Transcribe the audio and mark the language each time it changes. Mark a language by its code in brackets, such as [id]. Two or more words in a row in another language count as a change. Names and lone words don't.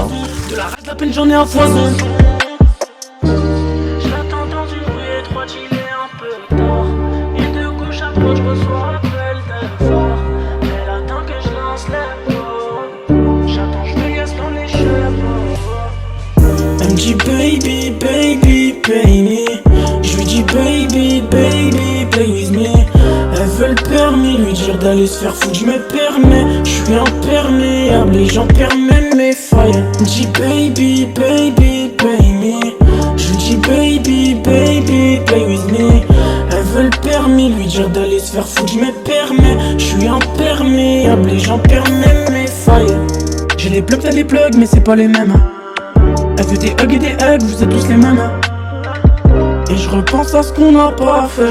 [fr] De la rage, la peine j'en ai à foison. Je l'attends dans une rue étroite, il est un peu tard. Et de gauche à droite, je reçois appel de phare. Elle attend que je lance les mots. J'attends, je me laisse dans les cheveux. Elle me dit [en] baby, baby, pay me. [fr] Je lui dis [en] baby, baby, play with me. [fr] Elle veut le permis, lui dire d'aller se faire foutre, je me permets. Je suis imperméable et j'en permets mes failles. Elle me dit [en] baby, baby, pay me. [fr] Je lui dis [en] baby, baby, play with me. [fr] Elle veut le permis, lui dire d'aller se faire foutre, je me permets. Je suis imperméable et j'en permets mes failles. J'ai des plugs, t'as des plugs, mais c'est pas les mêmes. Elle veut des hugs et des hugs, vous êtes tous les mêmes. Et je repense à ce qu'on n'a pas fait.